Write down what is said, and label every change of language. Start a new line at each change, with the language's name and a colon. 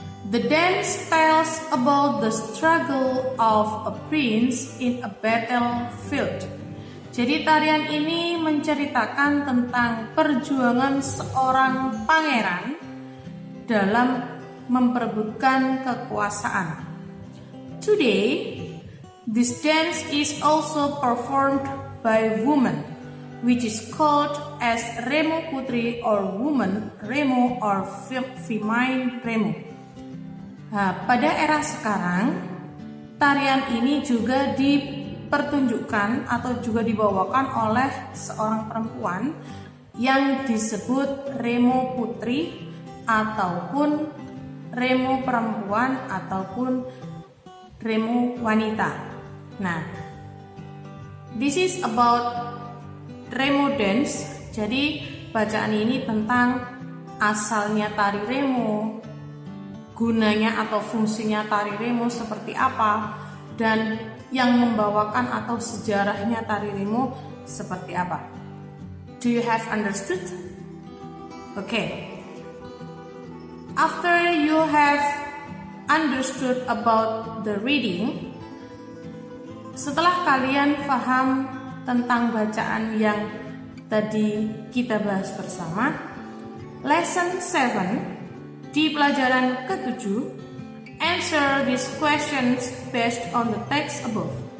English: The dance tells about the struggle of a prince in a battlefield.
Indonesian: Jadi tarian ini menceritakan tentang perjuangan seorang pangeran dalam memperebutkan kekuasaan.
English: Today, this dance is also performed by women, which is called as Remo Putri or woman Remo or female Remo.
Indonesian: Nah, pada era sekarang, tarian ini juga dipertunjukkan atau juga dibawakan oleh seorang perempuan yang disebut Remo Putri ataupun Remo perempuan ataupun Remo wanita. Nah,
English: this is about Remo dance.
Indonesian: Jadi bacaan ini tentang asalnya tari Remo, gunanya atau fungsinya tari Remo seperti apa, dan yang membawakan atau sejarahnya tari Remo seperti apa.
English: Do you have understood? Okay. After you have understood about the reading,
Indonesian: setelah kalian paham tentang bacaan yang tadi kita bahas bersama,
English: lesson 7
Indonesian: di pelajaran ke-7,
English: answer these questions based on the text above.